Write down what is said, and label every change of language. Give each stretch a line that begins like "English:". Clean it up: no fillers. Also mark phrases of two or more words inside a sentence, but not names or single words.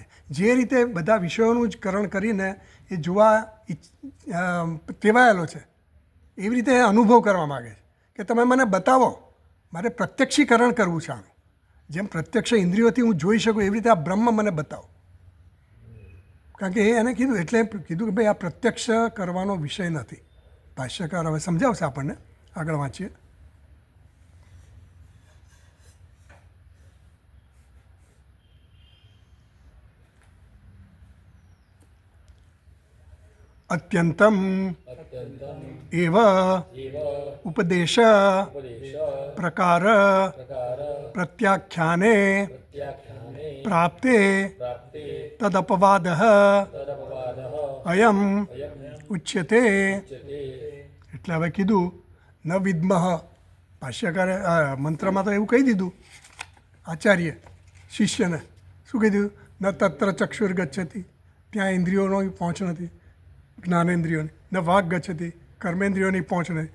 Gujarati: જે રીતે બધા વિષયોનું જ કરણ કરીને એ જોવા ટેવાયેલો છે એવી રીતે અનુભવ કરવા માગે છે કે તમે મને બતાવો, મારે પ્રત્યક્ષીકરણ કરવું છે આનું. જેમ પ્રત્યક્ષ ઇન્દ્રિયોથી હું જોઈ શકું એવી રીતે આ બ્રહ્મ મને બતાવો. કારણ કે એને કીધું એટલે કીધું કે ભાઈ આ પ્રત્યક્ષ કરવાનો વિષય નથી. ભાષ્યકાર હવે સમજાવશે આપણને, આગળ વાંચીએ.
Sanskrit: अत्यंतम एव उपदेश प्रकार प्रत्याख्याने प्राप्ते तदपवादः अयम उच्यते.
Gujarati: એટલે હવે કીધું
Sanskrit: ન વિદ્મઃ,
Gujarati: ભાષ્યકારે મંત્રમાં તો એવું કહી દીધું આચાર્ય શિષ્યને. શું કહી દીધું,
Sanskrit: ન તત્ર ચક્ષુર ગચ્છતિ,
Gujarati: ત્યાં ઇન્દ્રિયોનો પહોંચ નથી, જ્ઞાનેન્દ્રિયોની.
Sanskrit: ન વાગ ગચ્છતિ,
Gujarati: કર્મેન્દ્રિયોની પહોંચ નથી.